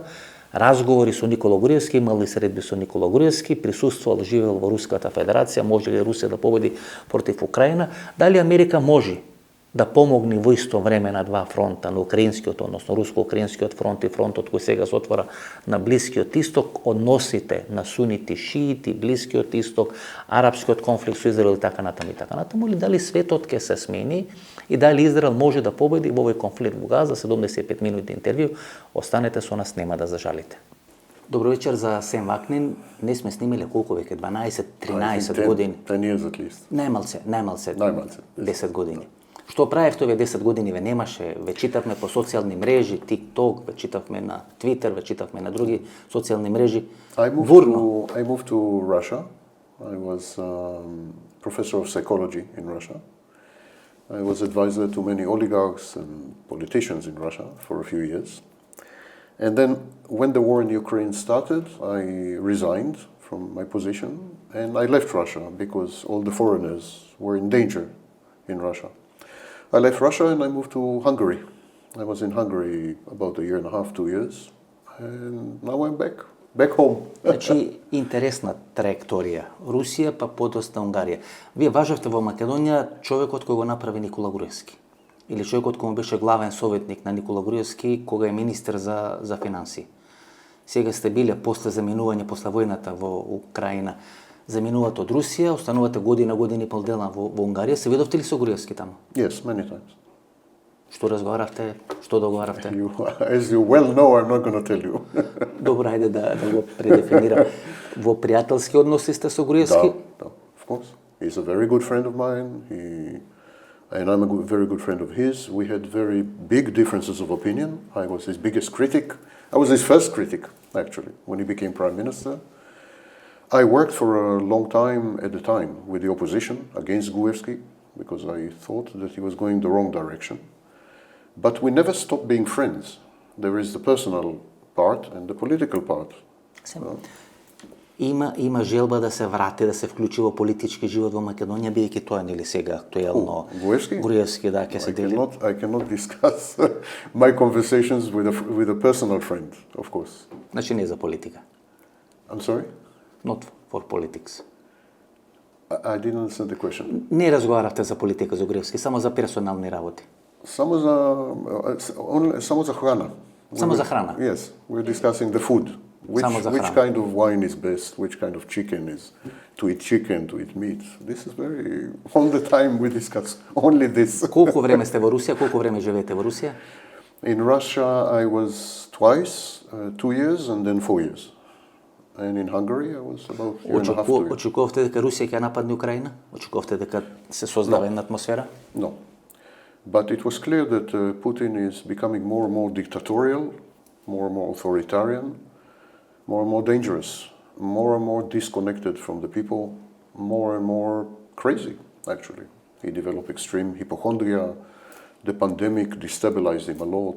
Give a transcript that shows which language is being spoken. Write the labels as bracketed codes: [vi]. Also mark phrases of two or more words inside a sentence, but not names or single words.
[mk] Разговори со Никола Груевски, имали средби со Никола Груевски, присуствувал, живеел во Руската Федерација, може ли Русија да победи против Украина, дали Америка може да помогне во исто време на два фронта, на украинскиот, односно руско-украинскиот фронт и фронтот кој сега се отвора на Блискиот Исток, односите на сунити, шиити, Блискиот Исток, арапскиот конфликт со Израел и така натаму и така натаму, или дали светот ќе се смени и дали Израел може да победи во овој конфликт во Газа. 75 минути интервју, останете со нас, нема да зажалите. Добро вечер за Vaknin. Не сме снимале колку веќе, 12-13 години. [en] 10 years at least. [mk] Најмалце 10 години. Што правевте овие 10 години? Ве немаше, ве читавме по социјални мрежи, TikTok, ве читавме на Twitter, ве читавме на други социјални мрежи. [en] I moved to Russia. I was professor of psychology in Russia. I was advisor to many oligarchs and politicians in Russia for a few years. And then when the war in Ukraine started, I resigned from my position and I left Russia because all the foreigners were in danger in Russia. I left Russia and I moved to Hungary. I was in Hungary about a year and a half, 2 years, and now I'm back home. [mk] Значи, интересна траекторија. Русија, па подоста Унгарија. Вие важевте во Македонија човекот кој го направи Никола Груевски. Или човекот кој му беше главен советник на Никола Груевски кога е министер за финанси. Сега сте биле после заминување, после војната во Украина, заминувате од Русија, останувате години пол дена во Унгарија. Се видовте ли со Груевски таму? [en] Yes, many times. [mk] Што разговаравте? Што договаравте? [en] As you well know, I'm not going to tell you. [mk] Добро, ајде да го предефинирам. Во пријателски односи сте со Груевски? Да, [en] of course. He's a very good friend of mine. And I'm a very good friend of his. We had very big differences of opinion. I was his biggest critic. I was his first critic, actually, when he became prime minister. I worked for a long time at the time with the opposition against Gruevski because I thought that he was going the wrong direction. But we never stopped being friends. There is the personal part and the political part. [mk] Има желба да се врати, да се вклучи во политички живот во Македонија, бидејќи тоа нели сега актуелно. Груевски, да, ќе се дели. [en] I cannot discuss my conversations with a personal friend, of course. [mk] Значи не за политика. [en] I'm sorry? Not for politics. I didn't understand the question. [mk] Не разговаравте за политика за Груевски, само за персонални работи. Само за храна. Само за храна. [en] Yes, we're discussing the food. Which kind of wine is best? Which kind of chicken is to eat chicken, to eat meat? This is very all the time we discuss only this. [mk] Колку време сте во Русија? Колку време живеете во Русија? [en] In Russia I was twice, 2 years and then 4 years. And in Hungary I was about a year and a half, 2 years. [mk] Очекувавте дека Русија ќе нападне Украина? Очекувавте дека се создава една атмосфера? [en] No. But it was clear that Putin is becoming more and more dictatorial, more and more authoritarian, more and more dangerous, more and more disconnected from the people, more and more crazy, actually. He developed extreme hypochondria. The pandemic destabilized him a lot.